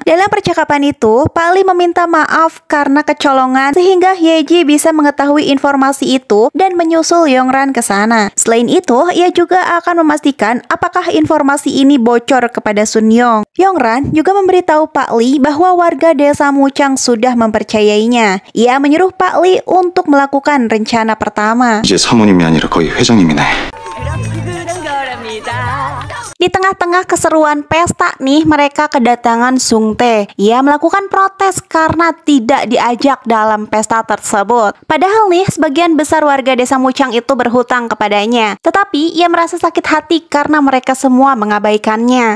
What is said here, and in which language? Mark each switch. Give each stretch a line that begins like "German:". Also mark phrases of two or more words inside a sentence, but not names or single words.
Indonesian: Dalam percakapan itu, Pak Lee meminta maaf karena kecolongan sehingga Hye-ji bisa mengetahui informasi itu dan menyusul Yongran ke sana. Selain itu, ia juga akan memastikan apakah informasi ini bocor kepada Sun Yong. Yongran juga memberitahu Pak Lee bahwa warga desa Muchang sudah mempercayai mencurigainya. Ia menyuruh Pak Lee untuk melakukan rencana pertama.
Korean: 이제 사모님이 아니라 거의 회장님이네.
Indonesian: Di tengah-tengah keseruan pesta nih, mereka kedatangan Sung Tae. Ia melakukan protes karena tidak diajak dalam pesta tersebut. Padahal nih, sebagian besar warga desa Muchang itu berhutang kepadanya. Tetapi ia merasa sakit hati karena mereka semua mengabaikannya.